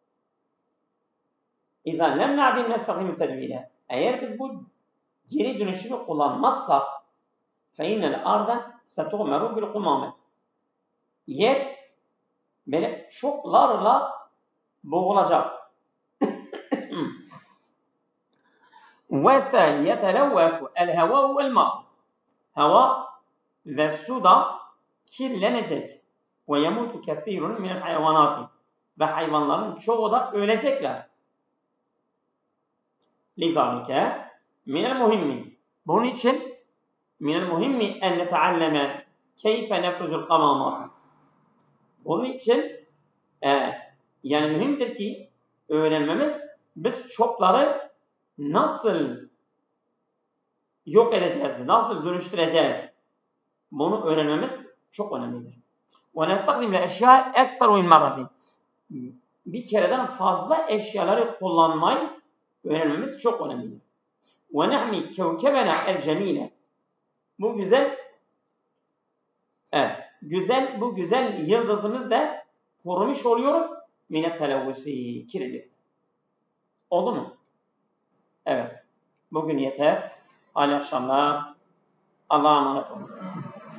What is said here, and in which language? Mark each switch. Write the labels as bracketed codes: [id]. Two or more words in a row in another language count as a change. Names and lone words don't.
[ar] إذا لم نعد نستخدم التدوير. [tr] Eğer biz bu geri dönüşümü kullanmazsak [ar] فإن الأرض ستغمر بالقمامة. [tr] Yer böyle çoklarla boğulacak. [ar] وَسَيَتَلَوَّثُ الْهَوَاءُ وَالْمَاءُ. [tr] Hava ve su da kirlenecek. [ar] وَيَمُوتُ كَثِيرٌ مِنَ الْحَيَوَانَاتِ. [tr] Ve hayvanların çoğu da ölecekler. [ar] لِذَٰلِكَ مِنَ الْمُهِمِّ. [tr] Bunun için [ar] مِنَ الْمُهِمِّ اَنْ نَتَعَلَّمَ كَيْفَ نَفْرُزُ الْقَمَامَاتِ. [tr] Bunun için yani mühimdir ki öğrenmemiz biz çöpleri nasıl yok edeceğiz, nasıl dönüştüreceğiz? Bunu öğrenmemiz çok önemlidir. [ar] وَنَسْتَخْدِمْ الْاَشْيَاءَ اَكْثَرُ مِنْ مَرَّةٍ. [tr] Bir kereden fazla eşyaları kullanmayı öğrenmemiz çok önemlidir. [ar] وَنَحْمِ كَوْكَبَنَا الْجَمِيلَ. [tr] Bu güzel yıldızımız da korumuş oluyoruz. [ar] مِنَ التَّلَوُّسِ [tr] kirlilik. Oldu mu? Evet. Bugün yeter. Hayırlı akşamlar. Allah'a emanet olun.